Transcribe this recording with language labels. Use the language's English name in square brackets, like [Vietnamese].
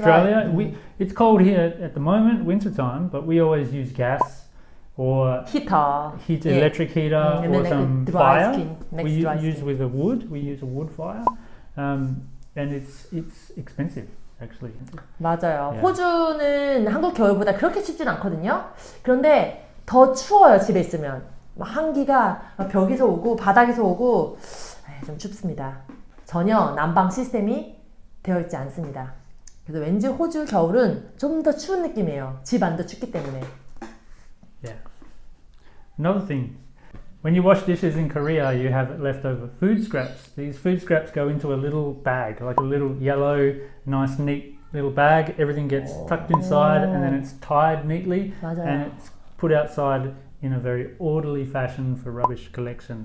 [English] Australia, right. It's cold here at the moment, winter time, but we always use gas or electric heater or some fire. We use with a wood. We use a wood fire, and it's expensive actually. [Korean] 맞아요. [English] Yeah. [Korean] 호주는 한국 겨울보다 그렇게 춥진 않거든요. 그런데 더 추워요. 집에 있으면 막 한기가 벽에서 오고 바닥에서 오고 좀 춥습니다. 전혀 난방 시스템이 되어 있지 않습니다. 그래서 왠지 호주 겨울은 좀 더 추운 느낌이에요. 집 안도 춥기 때문에. [English] Yeah. Another thing, when you wash dishes in Korea, you have leftover food scraps. These food scraps go into a little bag, like a little yellow, nice, neat little bag. Everything gets tucked inside, and then it's tied neatly, [Korean] 맞아요. [English] and it's put outside in a very orderly fashion for rubbish collection.